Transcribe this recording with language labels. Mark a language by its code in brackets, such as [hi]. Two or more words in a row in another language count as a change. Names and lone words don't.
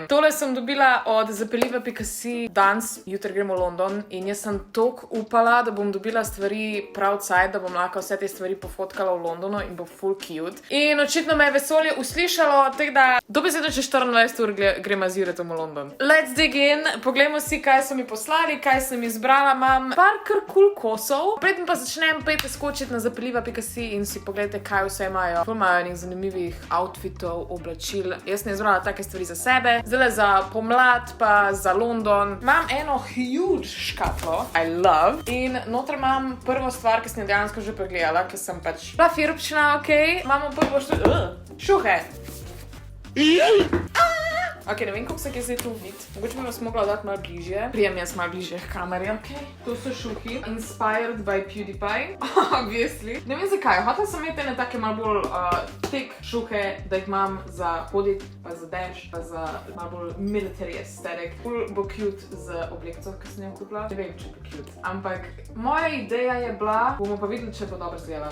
[sl] Tole sem dobila od zapeljiva.si danes, jutri gremo v London in jaz sem toliko upala, da bom dobila stvari prav cajt, da bom lahko vse te stvari pofotkala v Londonu in bo full cute. In očitno me je vesolje uslišalo, tako da dobesedno čez 24 ur gremo z Juretom v London. [en] Let's dig in, [sl] poglejmo si, kaj so mi poslali, kaj sem izbrala. Imam par kar cool kosov. Predtem pa začnem, pejte skočiti na zapeljiva.si in si pogledajte, kaj vse imajo. Ful imajo enih zanimivih outfitov, oblačil. Jaz sem izbrala take stvari za sebe, zdaj za pomlad pa za London. Imam eno huge škatlo, [en] I love, [sl] in noter imam prvo stvar, ki sem jo dejansko že pregledala, ker sem pač bila firpčna, okej. Imamo prvo šuhe. Ok, ne vem, kako se je zdaj to vid. Mogoče bi vas mogla dati malo bližje. Prijem jaz malo bližje k kameri, ok. To so šuhi. [en] Inspired by PewDiePie. Obviously. [sl] Ne vem zakaj. Hotela sem imeti ene take malo bolj thick šuhe, da jih imam za hoditi, pa za dež, pa za malo bolj [en] military aesthetic. [sl] Ful bo cute z oblekco, ki sem jo kupila. Ne vem, če bo cute. Ampak moja ideja je bila, bomo pa videli, če bo dobro izgledala.